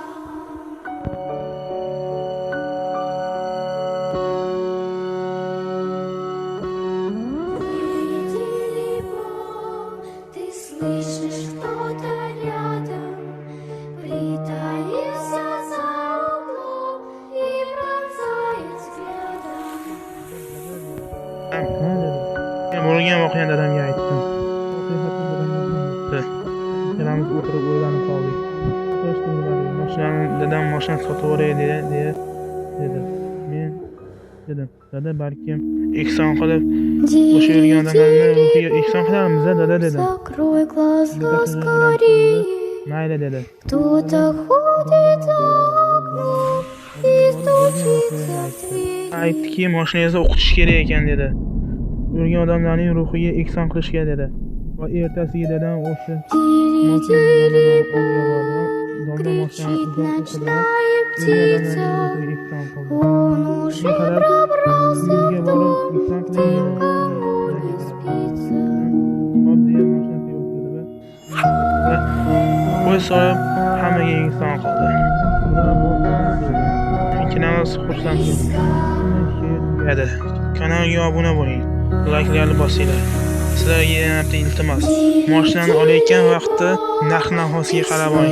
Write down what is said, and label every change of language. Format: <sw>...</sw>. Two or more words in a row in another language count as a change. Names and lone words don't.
<ru>Дили-дили-бо, ты слышишь, кто-то рядом, притаился за углом и пронзает взглядом.</ru> <uz>Men bo'lgan voqeani dadamga aytdim. Ikkalamiz o'tirib o'ylanib qoldik. Dadam mashina sotib yuboray dedi. Men dedim, "Dada, balkim ehson qilib o'sha yurgan odamlarni ruhiga ehson qilarmiz, dada" dedim.</uz> <ru>Закрой глаза скорее,</ru> <uz>Mayli dedi.</uz> <ru>кто-то ходит за окном и стучится в дверь.</ru> <uz>Aytdiki, mashinangizni o'qitish kerak ekan dedi. O'lgan odamlarning ruhiga ehson qilishga dedi. Va ertasiga dadam o'sha</uz> <ru>Дили-дили-бо,</ru> <uz>domla</uz> <ru>кричит</ru> <uz>mashinani</uz> <ru>ночная птица, он уже пробрался в дом, тихо не спится.</ru> <uz>Qo'y solib hammaga ehson qildi. Ikkalamiz xursand edi. Kanalga obuna bo'ling. Layklarni bosinglar. Sizlarga yana bitta iltimos. Mashinani olayotgan vaqtda narx-navosiga qarab oling.</uz>